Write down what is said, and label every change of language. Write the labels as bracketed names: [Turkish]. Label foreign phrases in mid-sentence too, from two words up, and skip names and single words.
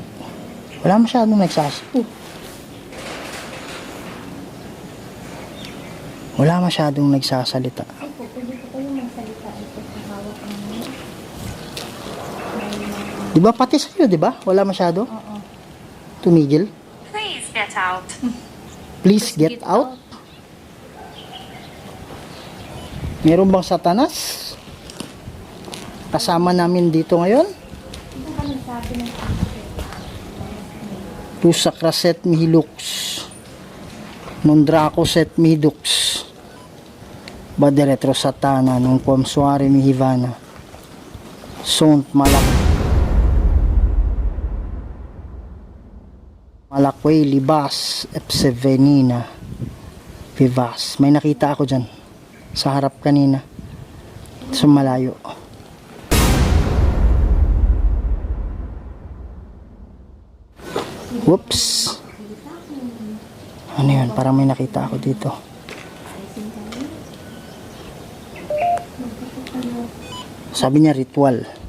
[Filipino] Wala masyadong nagsasalita. Opo, pwede ko kayo magsalita ito sa hawak ng Di ba pati sa'yo, di ba? Wala masyado? Oo. Tumigil. [English] Please get out. Please get out. [Filipino] Meron bang satanas? Kasama namin dito ngayon? Ito ka nagsabi ng [Latin] Tu sacraset mihi lux, non draco set mihi dux, bade retro satana, non quam suare mihi vana, sunt malakway libas epse venina vivas. [Filipino] May nakita ako dyan sa harap kanina, sa malayo. Whoops. Ano yun? Parang may nakita ako dito. Sabi niya ritual.